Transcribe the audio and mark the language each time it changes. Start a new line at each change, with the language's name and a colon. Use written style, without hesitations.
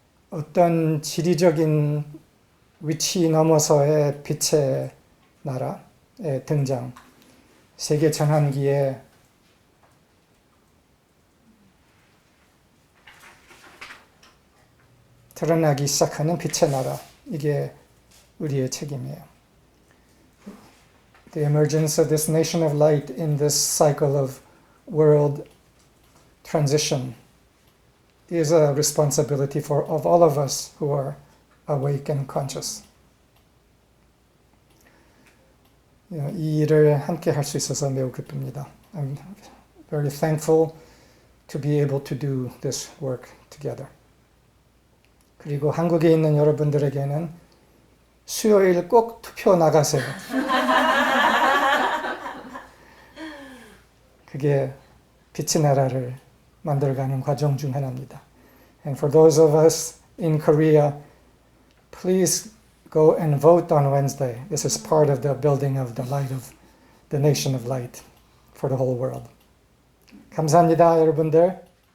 Korean: 어떤 지리적인 위치 넘어서의 빛의 나라의 등장, 세계 전환기에 드러나기 시작하는 빛의 나라, 이게 우리의 책임이에요.
English: The emergence of this nation of light in this cycle of world transition is a responsibility of all of us who are awake and conscious.
Korean: 이 일을 함께 할 수 있어서 매우 기쁩니다.
English: I'm very thankful to be able to do this work together.
Korean: 그리고 한국에 있는 여러분들에게는 수요일 꼭 투표 나가세요. 그게 빛의 나라를 만들어가는 과정 중 하나입니다.
English: And for those of us in Korea, please go and vote on Wednesday. This is part of the building of the light of the nation of light for the whole world.
Korean: 감사합니다, 여러분들.